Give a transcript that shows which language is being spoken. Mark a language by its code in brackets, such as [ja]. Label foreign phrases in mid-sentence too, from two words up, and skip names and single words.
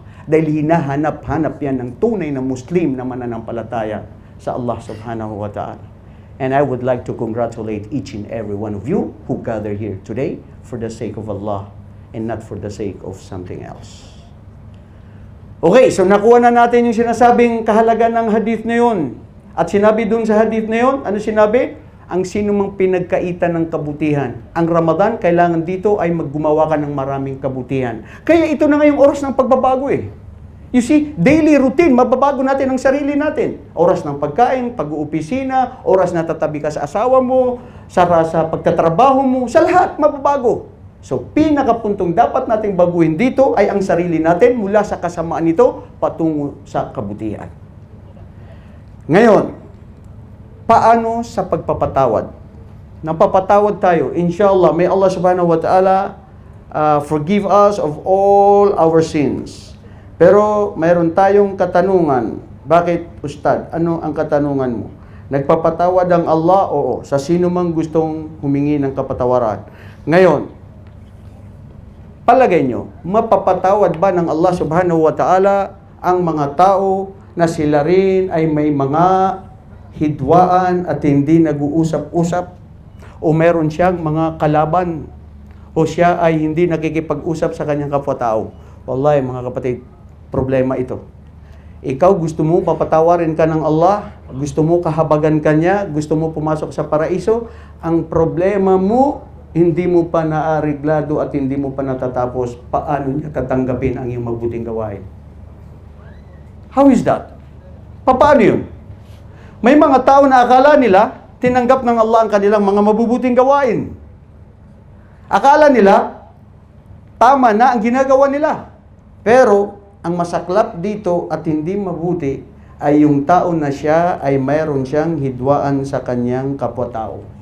[tl] Dahil hinahanap-hanap yan ng tunay na Muslim na mananampalataya sa Allah [ar] سبحانه وتعالى. [en] And I would like to congratulate each and every one of you who gather here today for the sake of Allah and not for the sake of something else. [tl] Okay, so nakuha na natin yung sinasabing kahalagan ng hadith na yun. At sinabi dun sa hadith na yun, ano sinabi? Ang sino mang pinagkaitan ng kabutihan. Ang Ramadan, kailangan dito ay maggumawa ka ng maraming kabutihan. Kaya ito na nga yung oras ng pagbabago eh. [en] You see, daily routine, [tl] mababago natin ang sarili natin. Oras ng pagkain, pag-uopisina, oras na tatabi ka sa asawa mo, sa pagtatrabaho mo, sa lahat, mababago. So, pinakapuntong dapat nating baguhin dito ay ang sarili natin mula sa kasamaan nito patungo sa kabutihan. Ngayon, paano sa pagpapatawad? Napapatawad tayo. Inshallah, [en] may Allah [ar] سبحانه وتعالى [en] forgive us of all our sins. [tl] Pero mayroon tayong katanungan. Bakit, Ustad? Ano ang katanungan mo? Nagpapatawad ang Allah? Oo. Sa sino mang gustong humingi ng kapatawaran. Ngayon, palagay nyo, mapapatawad ba ng Allah [ar] سبحانه وتعالى [tl] ang mga tao na sila rin ay may mga hidwaan at hindi nag-uusap-usap? O meron siyang mga kalaban? O siya ay hindi nakikipag-usap sa kanyang kapwa-tao? Wallahi mga kapatid, problema ito. Ikaw gusto mo papatawarin ka ng Allah, gusto mo kahabagan ka niya, gusto mo pumasok sa paraiso, ang problema mo, hindi mo pa naariglado at hindi mo pa natatapos, paano niya tatanggapin ang iyong mabuting gawain? [en] How is that? [tl] Paano yun? May mga tao na akala nila, tinanggap ng Allah ang kanilang mga mabubuting gawain. Akala nila, tama na ang ginagawa nila. Pero, ang masaklap dito at hindi mabuti ay yung tao na siya ay mayroon siyang hidwaan sa kanyang kapwa-tao.